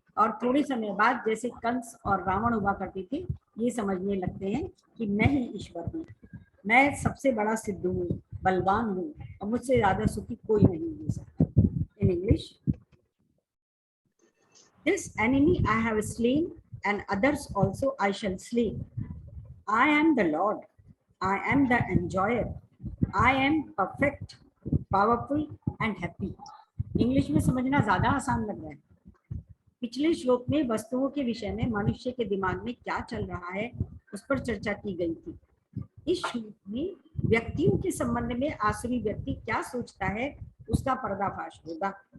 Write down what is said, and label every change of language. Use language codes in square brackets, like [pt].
[hi] और थोड़े समय बाद जैसे कंस और रावण हुआ करते थे, ये समझने लगते हैं कि मैं ही ईश्वर हूँ, मैं सबसे बड़ा सिद्ध हूँ, बलवान हूँ और मुझसे ज्यादा सुखी कोई नहीं हो सकता। [en] In English, this enemy I have slain and others also I shall slay. I am the Lord. I am the enjoyer. I am perfect, powerful and happy. [hi] English में समझना ज्यादा आसान लग रहा है। पिछले श्लोक में वस्तुओं के विषय में मनुष्य के दिमाग में क्या चल रहा है उस पर चर्चा की गई थी। इस श्लोक में व्यक्तियों के संबंध में आसुरी व्यक्ति क्या सोचता है उसका पर्दाफाश होगा।